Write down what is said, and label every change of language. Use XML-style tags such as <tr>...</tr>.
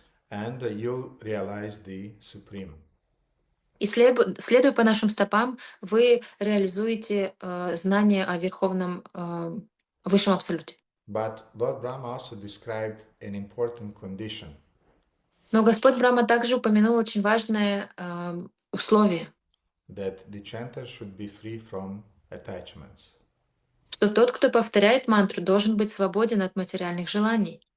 <en>And you'll realize the Supreme.</en> <ru>И следуя по нашим стопам, вы реализуете знание о Верховном Высшем Абсолюте.</ru> <en>But Lord Brahma also described an important condition.</en> <ru>Но Господь Брахма также упомянул очень важное условие,</ru> <en>That the chanter should be free from attachments.</en> <ru>что тот, кто повторяет мантру, должен быть свободен от материальных желаний.</ru>